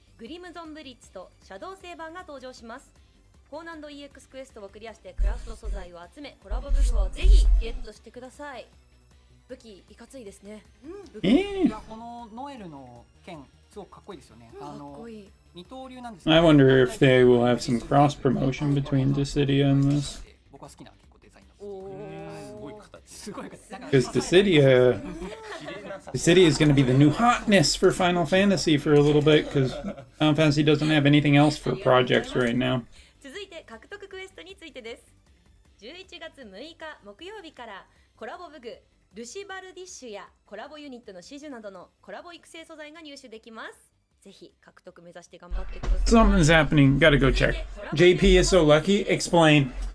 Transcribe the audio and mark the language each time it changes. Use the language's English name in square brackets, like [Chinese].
[Japanese] グリムゾンブリッツとシャドウセーバーが登場します。高難度 EX クエストをクリアしてクラフト素材を集め、コラボ武具をぜひゲットしてください。武器いかついですね。いやこのノエルの剣すごくかっこいいですよね。かっこいい。二刀流なんです。 [English] I wonder if they will have some cross promotion between Dissidia and this. [Japanese] 僕は好きな結構デザインなんです。すごい形。すごい形。 [English] Because Dissidia is going to be the new hotness for Final Fantasy for a little bit, because Final Fantasy doesn't have anything else for projects right now. [Japanese] 続いて獲得クエストについてです。11月6日木曜日からコラボ武具ルシバルディッシュやコラボユニットの始終などのコラボ育成素材が入手できます。ぜひ獲得目指して頑張ってください。 [English] Something's happening. Gotta go check. JP is so lucky. Explain.